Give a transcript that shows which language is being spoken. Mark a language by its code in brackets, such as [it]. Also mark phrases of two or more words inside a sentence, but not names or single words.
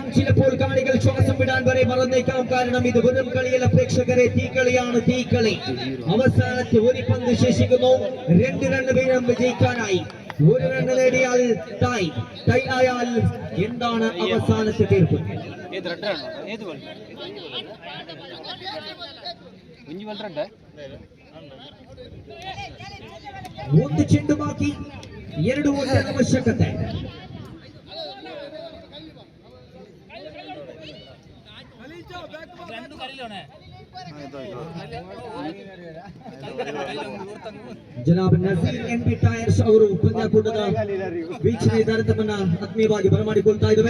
[ml] ചിലപ്പോൾ കാണികൾ ശ്വാസം വിടാൻ വരെ മറന്നേക്കാം. കാരണം ഇത് വെറും കളിയല്ല പ്രേക്ഷകരെ, തീക്കളിയാണ്. തീക്കളി. അവസാനത്തെ 1 പന്ത് ശേഷിക്കുന്നു. 2 റൺ വീതം വിജയിക്കാനായി. 1 റൺ നേടിയാൽ ടൈ ആയാൽ എന്താണ് അവസാനത്തെ തീർപ്പ്? [kn] ಒಂದು ಚೆಂಡು ಬಾಕಿ, 2 ಓಟದ ಅವಶ್ಯಕತೆ. ಜನಾಬ್ ನಜೀರ್ NB ಟೈರ್ಸ್ ಅವರು ಪಂದ್ಯಾಕೂಟದ ವೀಕ್ಷಣೆ ಇದಾರತಮನ್ನ ಆತ್ಮೀಯವಾಗಿ ಬರಮಾಡಿಕೊಳ್ತಾ ಇದ್ದೇವೆ.